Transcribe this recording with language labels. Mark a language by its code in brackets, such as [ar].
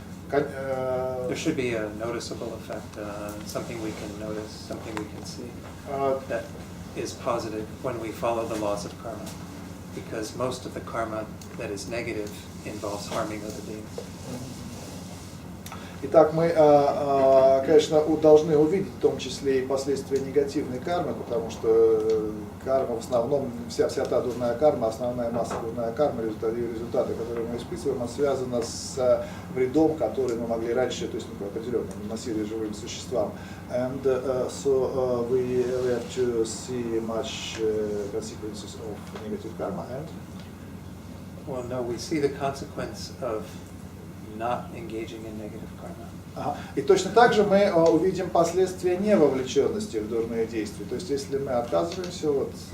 [en] There should be a noticeable effect, something we can notice, something we can see that is positive when we follow the laws of karma, because most of the karma that is negative involves harming other beings. [ru] Итак, мы, конечно, должны увидеть в том числе и последствия негативной кармы, потому что карма в основном, вся та дурная карма, основная масса дурная кармы, результаты, которые мы испытываем, связана с вредом, который мы могли раньше, то есть определенно наносили живым существам. [en] And so we have to see much consequences of negative karma. And Well, no, we see the consequence of not engaging in negative karma. [ru] И точно так же мы увидим последствия невовлеченности в дурные действия. То есть, если мы отказываемся от...